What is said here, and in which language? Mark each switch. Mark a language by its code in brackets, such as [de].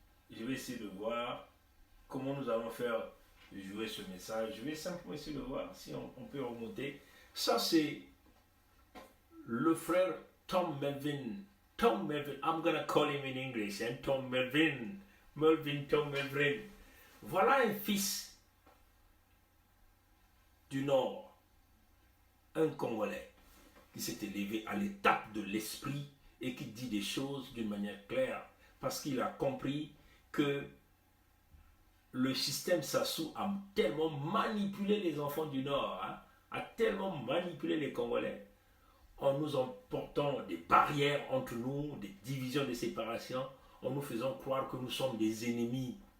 [fr] Je vais essayer de voir comment nous allons faire jouer ce message. Je vais simplement essayer de voir si on peut remonter. Ça, c'est le frère Tom Melvin. [en] Tom Melvin, I'm gonna call him in English, [fr] hein? Tom Melvin. Tom Melvin. Voilà un fils du Nord, un Congolais qui s'est élevé à l'étape de l'esprit et qui dit des choses d'une manière claire parce qu'il a compris que le système Sassou a tellement manipulé les enfants du Nord, hein, a tellement manipulé les Congolais en nous emportant des barrières entre nous, des divisions, des séparations, en nous faisant croire que nous sommes des ennemis.